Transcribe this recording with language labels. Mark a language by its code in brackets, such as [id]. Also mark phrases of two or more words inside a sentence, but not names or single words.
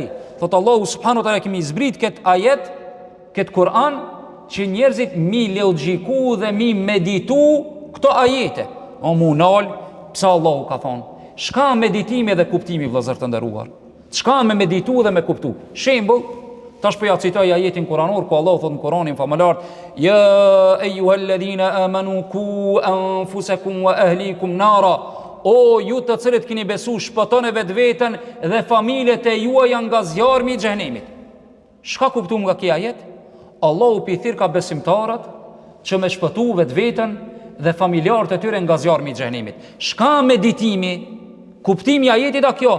[sq] Thot Allahu [ar] سبحانه وتعالى [sq] kemi zbrit këtë ajet, këtë Kur'an, që njerëzit mi logjiku dhe mi meditu këto ajete. O mu nal, pse Allahu ka thonë? Çka meditimi dhe kuptimi vëllezër të nderuar? Çka me meditu dhe me kuptu? Shembull, tash po ja citoj ajetin kuranor ku Allahu thot në Kur'anin famëlar: [ar] يا أيها الذين آمنوا قوا أنفسكم وأهليكم نارا. [sq] O ju të cilët keni besu, shpëtoni vetveten dhe familjet e juaja nga zjarmi i xhenemit. Çka kuptuam nga kjo ajet? Allahu pi thirr ka besimtarët që me shpëtu vetveten dhe familjarët e tyre nga zjarmi i xhenemit. Çka meditimi? Kuptimi i ajetit a kjo?